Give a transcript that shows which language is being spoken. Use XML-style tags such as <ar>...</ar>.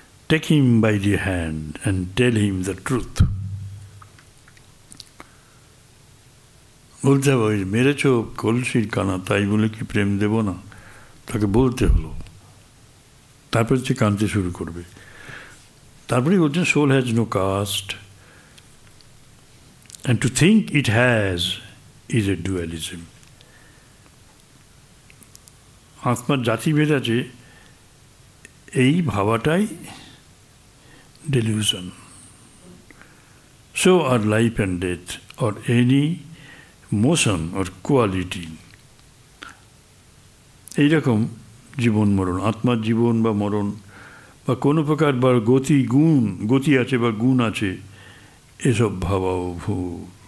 <en>Take him by the hand and tell him the truth.</en> <bn>বলতে হবে, মেরেছ কলসির কানা, তাই বলে কি প্রেম দেব না? তাকে বলতে হলো, তারপরে সে কাঁদতে শুরু করবে। তারপরেই বলছেন</bn> <en>Soul has no caste and to think it has is a dualism.</en> <bn>আত্মার জাতিভেদ আছে, এই ভাবাটাই delusion.</bn> <en>So are life and death, or any motion or quality.</en> <bn>এইরকম জীবন মরণ, আত্মার জীবন বা মরণ বা কোনো প্রকার বা গতি, গুণ, গতি আছে বা গুণ আছে, এসব ভাবাও ভুল।</bn>